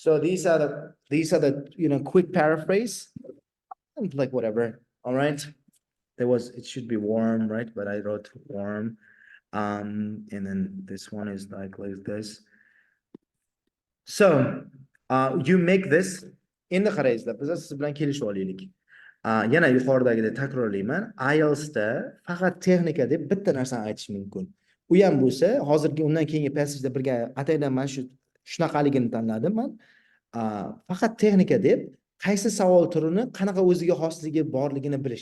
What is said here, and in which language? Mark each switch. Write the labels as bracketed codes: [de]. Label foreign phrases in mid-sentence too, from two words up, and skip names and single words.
[en] So these are the quick paraphrase, and like whatever, all right? It should be warm, right? But I wrote warm. And then this one is like this. So, you make this [uz] endi qaraysizlar, biz siz bilan kelishib olaylik. Yana yuqoridagidek takrorlayman. IELTS da faqat texnika deb bitta narsani aytish mumkin. U ham bo'lsa, hozirgi undan keyingi passajda birga ataydan mana shunaqaligini tanladim men. Faqat texnika deb qaysi savol turini qanaqa o'ziga xosligi borligini bilish.